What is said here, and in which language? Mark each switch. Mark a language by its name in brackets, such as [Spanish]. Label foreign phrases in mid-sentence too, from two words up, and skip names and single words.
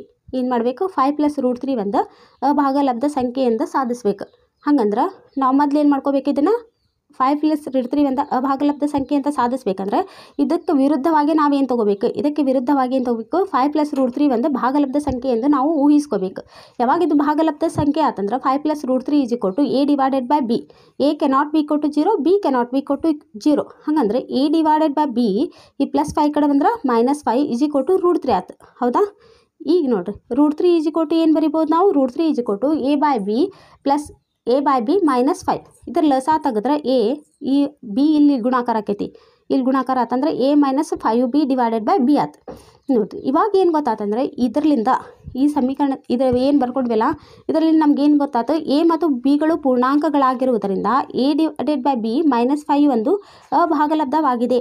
[Kannada] ಏನು ಮಾಡಬೇಕು, 5 + √3 ಒಂದು ಅಭಾಗಲಬ್ಧ ಸಂಖ್ಯೆ ಎಂದು ಸಾಧಿಸ್ಬೇಕು. ಹಂಗಂದ್ರೆ ನಾವು ಮೊದಲು ಏನು ಮಾಡ್ಕೋಬೇಕು, ಇದನ್ನು 5 + √3 ಒಂದು ಅಭಾಗಲಬ್ಧ ಸಂಖ್ಯೆ ಅಂತ ಸಾಧಿಸ್ಬೇಕಂದ್ರೆ ಇದಕ್ಕೆ ವಿರುದ್ಧವಾಗಿ ನಾವೇನು ತೊಗೋಬೇಕು, ಇದಕ್ಕೆ ವಿರುದ್ಧವಾಗಿ ಏನು ತೊಗೋಬೇಕು 5 + √3 ಒಂದು ಭಾಗಲಬ್ಧ ಸಂಖ್ಯೆ ಎಂದು ನಾವು ಊಹಿಸ್ಕೋಬೇಕು. ಯಾವಾಗ ಇದು ಭಾಗಲಬ್ಧ ಸಂಖ್ಯೆ ಆತಂದ್ರೆ 5 + √3 = a / b. [English] a cannot be equal to 0, b cannot be equal to 0. [Kannada] ಹಾಗಂದ್ರೆ a / b ಈ +5 ಕಡೆ ಬಂದ್ರೆ -5 = √3 ಆಯ್ತು. ಹೌದಾ, ಈಗ ನೋಡ್ರಿ √3 = ಏನು ಬರಿಬೋದು ನಾವು, √3 = a/b + a/b - 5. ಇದರ ಲಸ ತೆಗೆದ್ರೆ a ಈ b ಇಲ್ಲಿ ಗುಣಾಕಾರ ಆಕೈತಿ, ಇಲ್ಲಿ ಗುಣಾಕಾರ ಆತಂದ್ರೆ a - 5b / b ಆಯ್ತು. ನೋಡಿರಿ ಇವಾಗ ಏನು ಗೊತ್ತಾತಂದ್ರೆ ಇದರಿಂದ ಈ ಸಮೀಕರಣ ಇದರ ಏನು ಬರ್ಕೊಡ್ವಲ್ಲ ಇದರಲ್ಲಿ ನಮ್ಗೆ ಏನು ಗೊತ್ತಾಯ್ತು, a ಮತ್ತು bಗಳು ಪೂರ್ಣಾಂಕಗಳಾಗಿರುವುದರಿಂದ a / b - 5 ಒಂದು ಅಭಾಗಲಬ್ಧವಾಗಿದೆ.